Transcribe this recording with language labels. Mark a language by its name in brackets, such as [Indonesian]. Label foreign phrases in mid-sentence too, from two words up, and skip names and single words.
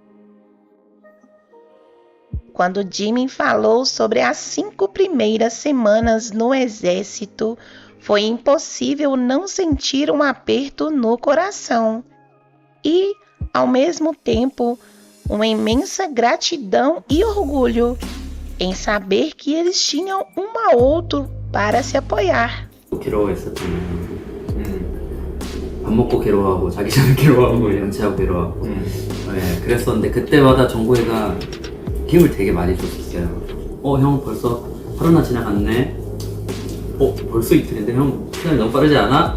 [Portuguese] Quando Jimin falou sobre as 5 primeiras semanas no exército, foi impossível não sentir um aperto no coração e, ao mesmo tempo, uma imensa gratidão e orgulho em saber que eles tinham um ao outro para se apoiar. [Korean] 괴로워했었잖아요. 밥 먹고 괴로워하고 자기 전에 괴로워하고 양치하고 괴로워하고 네, 그랬었는데 그때마다 정국이가 힘을 되게 많이 줬었어요. 형 벌써 하루나 지나갔네. 벌써 이틀인데 형 시간이 너무 빠르지 않아?